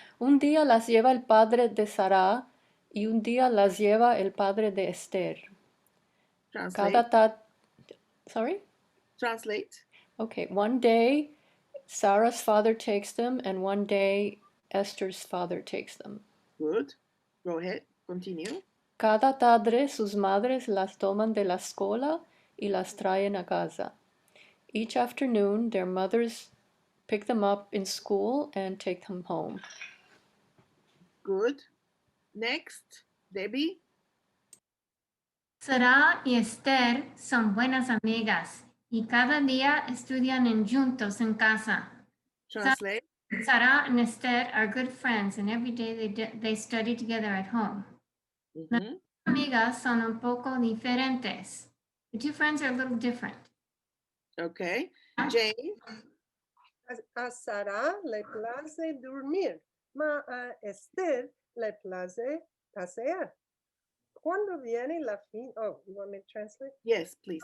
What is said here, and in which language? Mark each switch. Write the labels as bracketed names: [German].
[Ladino] Un día las lleva el padre de Sara y un día las lleva el padre de Esther. [English] Translate. Sorry? Translate. Okay, one day Sarah's father takes them and one day Esther's father takes them. Good. Go ahead. Continue. [Ladino] Cada tarde sus madres las toman de la escuela y las traen a casa. [English] Each afternoon their mothers pick them up in school and take them home. Good. Next, Debbie. [Ladino] Sara y Esther son buenas amigas y cada día estudian juntos en casa. [English] Translate. Sara and Esther are good friends and every day they study together at home. [Ladino] Las amigas son un poco diferentes. [English] The two friends are a little different. Okay. Jane. [Ladino] A Sara le place dormir, ma a Esther le place pasear. Cuando viene la fin, [English] oh, you want me to translate? Yes, please.